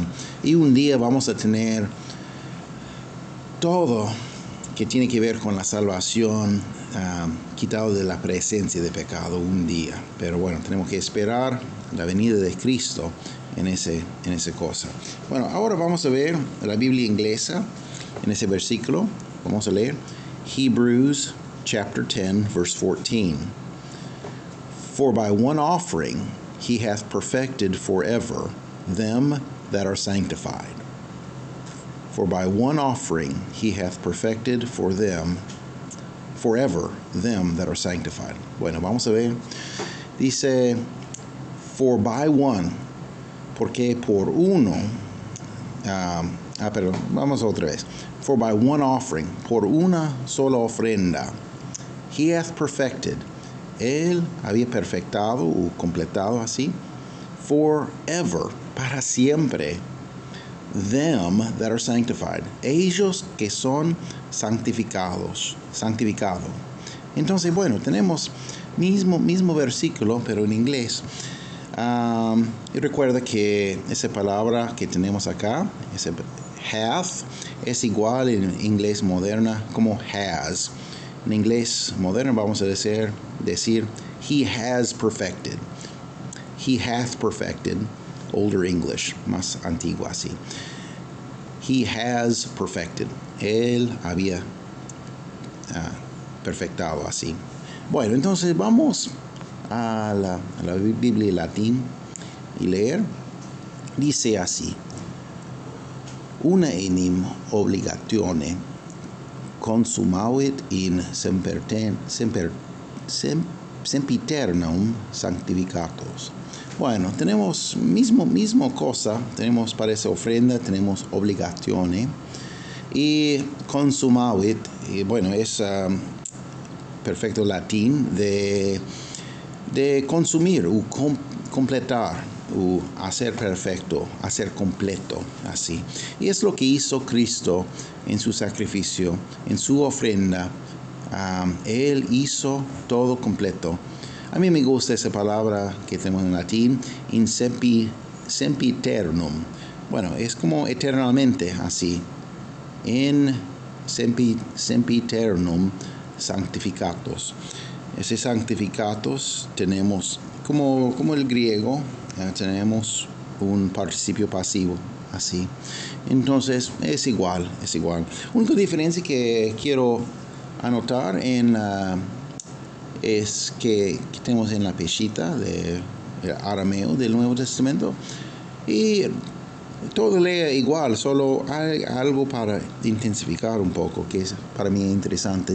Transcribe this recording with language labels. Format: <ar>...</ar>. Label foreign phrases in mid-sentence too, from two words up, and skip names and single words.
<es>Y un día vamos a tener todo que tiene que ver con la salvación quitado de la presencia de pecado un día. Pero bueno, tenemos que esperar la venida de Cristo en esa cosa. Bueno, ahora vamos a ver la Biblia inglesa en ese versículo. Vamos a leer</es> <en>Hebrews chapter 10, verse 14. For by one offering he hath perfected forever them that are sanctified. For by one offering he hath perfected forever them that are sanctified.</en> <es>Bueno, vamos a ver. Dice,</es> <en>for by one,</en> <es>porque por uno, vamos otra vez.</es> <en>For by one offering,</en> <es>por una sola ofrenda,</es> <en>He hath perfected.</en> <es>Él había perfectado o completado así. Forever, para siempre.</es> <en>Them that are sanctified.</en> <es>Ellos que son santificados. Santificado. Entonces, bueno, tenemos mismo versículo, pero en inglés. Y recuerda que esa palabra que tenemos acá, ese hath, es igual en inglés moderna como has. En inglés moderno vamos a decir</es> <en>he has perfected. He hath perfected. Older English,</en> <es>más antiguo así.</es> <en>He has perfected.</en> <es>Él había perfectado así. Bueno, entonces vamos a la Biblia latín y leer. Dice así:</es> <la>una enim obligatione consumavit in sempiternum sanctificatos.</la> <es>Bueno, tenemos mismo cosa, tenemos para esa ofrenda, tenemos obligaciones y consumavit, y bueno, es perfecto latín de consumir o completar o hacer perfecto, hacer completo, así. Y es lo que hizo Cristo en su sacrificio, en su ofrenda. Él hizo todo completo. A mí me gusta esa palabra que tenemos en latín,</es> <la>in sempiternum.</la> <es>Bueno, es como eternamente así.</es> <la>En sempiternum sanctificatos.</la> <es>Ese sanctificatos tenemos, como el griego, tenemos un participio pasivo, así. Entonces, es igual. Única diferencia que quiero anotar es que tenemos en la peshita de arameo del Nuevo Testamento, y todo lee igual, solo hay algo para intensificar un poco que es para mí interesante.</es>